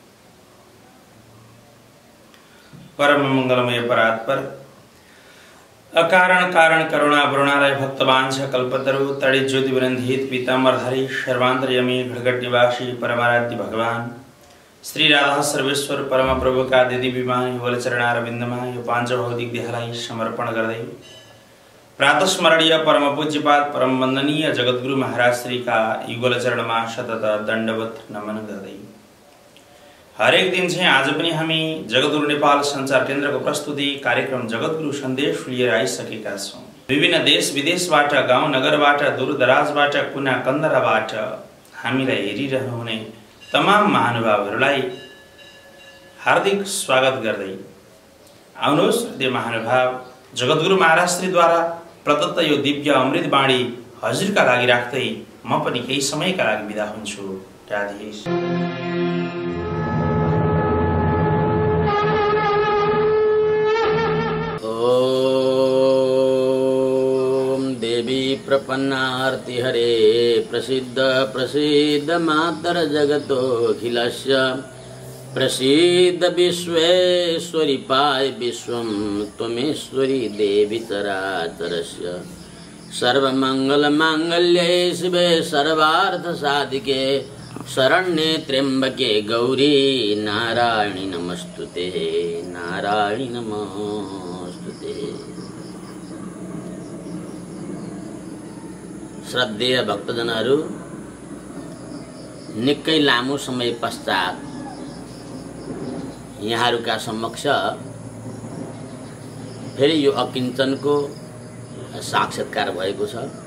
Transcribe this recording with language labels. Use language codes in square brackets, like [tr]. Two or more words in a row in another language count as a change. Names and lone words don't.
[sa] परम मंगलमय परात्पर अकारण कारण करुणा वरुणालय भक्तवांश कल्पतरु तड़ि ज्योति वृंधित पीतांबरधारी सर्वांतर्यामी घटघट निवासी [ne] परमाराध्य भगवान श्री राधा सर्वेश्वर परम प्रभु का दिदी विमान युगल चरणारविंदमा यो पांच भौतिक देहलाई समर्पण गर्दै प्रातः स्मरणीय परम पूज्यपाद परम वंदनीय जगद्गुरु महाराज श्री का युगल चरणमा सतत दंडवत नमन गर्दै हरेक दिन चाहिँ आज पनि हामी जगद्गुरु नेपाल संचार केन्द्रको प्रस्तुति कार्यक्रम जगद्गुरु सन्देश लिएर आइसकेका छौं। विभिन्न देश विदेशबाट गाउँ नगरबाट दूरदराजबाट कुना कन्दराबाट हामीलाई हेरिरहनुहुने तमाम महानुभावहरूलाई हार्दिक स्वागत गर्दै आउनुहोस् त्यो महानुभाव जगद्गुरु महाराज श्रीद्वारा प्रदत्त यो दिव्य अमृत बाणी हजुरका लागि राख्दै म पनि केही समयका लागि बिदा हुन्छु। राधे। [sa] प्रपन्नार्ति हरे प्रसिद्ध प्रसिद्ध मातर जगतोऽखिलस्य प्रसिद्ध विश्वेश्वरी पाय विश्वं त्वमेश्वरी देवी चराचरस्य सर्वमंगल मांगल्ये शिवे सर्वार्थ साधिके शरण्ये त्र्यंबके गौरी नारायणी नमस्तुते नारायणी नमस्तुते। [ne] श्रद्धेय भक्तजनहरू, निकै लामो समय पश्चात यहाँहरूका समक्ष फेरि यो अकिञ्चनको साक्षात्कार भएको छ।